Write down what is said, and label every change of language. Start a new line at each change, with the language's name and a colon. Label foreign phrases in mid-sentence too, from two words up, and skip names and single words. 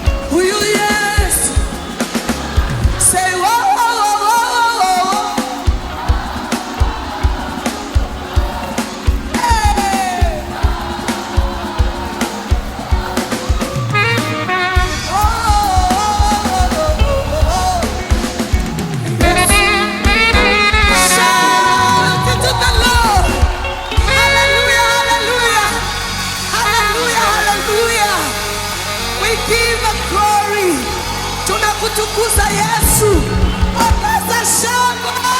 Swahili: Huyu Yesu.
English: Say, "Wo, wo, wo, wo, wo, wo, wo." Hey. Wo, wo, wo, wo, wo, wo, wo. Shout unto the Lord. Hallelujah, hallelujah. Hallelujah, hallelujah. We give the glory.
Swahili: Tunakutukuza Yesu. Ongeza shangwe.